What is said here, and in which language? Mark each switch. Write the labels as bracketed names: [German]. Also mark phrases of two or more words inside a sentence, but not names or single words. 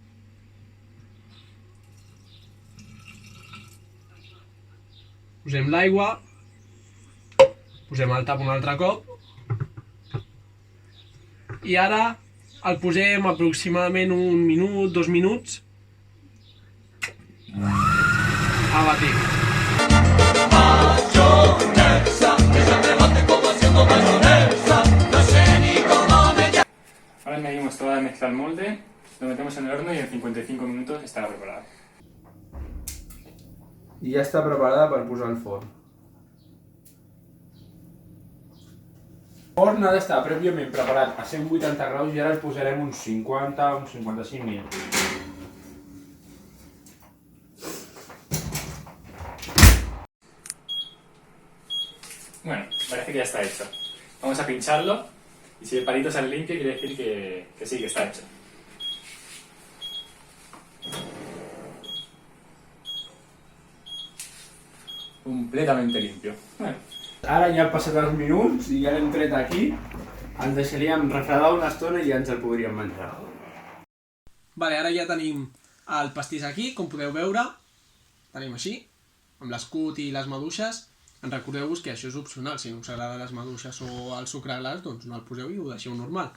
[Catalan] Posem l'aigua, posem el tap un altre cop i ara el posem aproximadament 1 minut, 2 minuts a batir. [Spanish] Ahora añadimos toda la mezcla al molde, lo metemos en el horno y en 55 minutos estará preparada. [Catalan] I ja està preparada per posar al forn. El forn ha d'estar prèviament preparat a 180 graus i ara el posarem uns 50 o uns 55 minuts. Bueno, [Spanish] parece que ya está hecho. Vamos a pincharlo y si el palito sale limpio quiere decir que sí, que está hecho. Completamente limpio. Bueno. [Catalan] Ara ja han passat els minuts i ja l'hem tret aquí. El deixaríem refredar una estona i ja ens el podríem menjar. Vale, ara ja tenim el pastís aquí, com podeu veure. Tenim així, amb l'escut i les maduixes. Recordeu-vos que això és opcional, si no us agraden les maduixes o el sucre glaç, doncs no el poseu i ho deixeu normal.